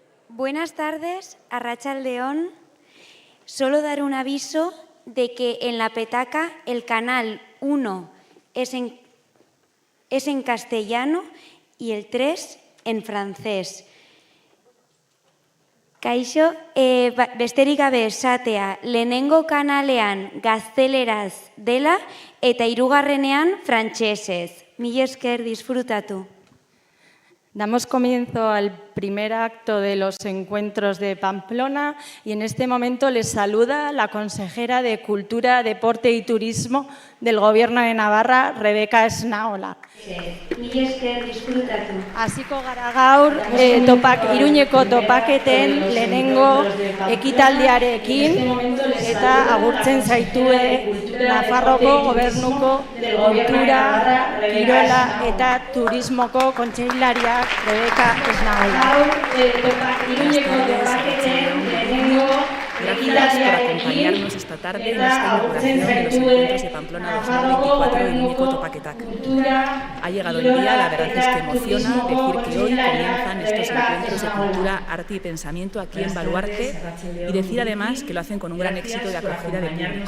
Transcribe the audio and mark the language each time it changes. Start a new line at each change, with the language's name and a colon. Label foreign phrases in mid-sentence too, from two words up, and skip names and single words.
Spanish: Buenas tardes, Arratsaldeon. Solo dar un aviso de que en la petaca el canal 1 es en castellano y el 3 en francés.
Basque: Kaixo, besterik gabe esatea, lehenengo kanalean gazteleraz dela eta hirugarrenean frantsesez. Mila esker, disfrutatu.
Spanish: Damos comienzo al primer acto de los encuentros de Pamplona y en este momento les saluda la consejera de Cultura, Deporte y Turismo del Gobierno de Navarra, Rebeca Esnaola.
Basque: Mila esker, disfrutatu. Hasiko gara gaur Iruñeko topaketen lehenengo ekitaldiarekin eta agurtzen zaitue Nafarroko Gobernuko Kultura, Kirola eta Turismoko kontseilariak Rebeca Esnaola.
Spanish: Gracias por acompañarnos esta tarde en esta inauguración de los encuentros de Pamplona 2024 en Iruñeko Topaketak. Ha llegado el día, la verdad es que emociona decir que hoy comienzan estos encuentros de cultura, arte y pensamiento aquí en Baluarte y decir además que lo hacen con un gran éxito de acogida del público.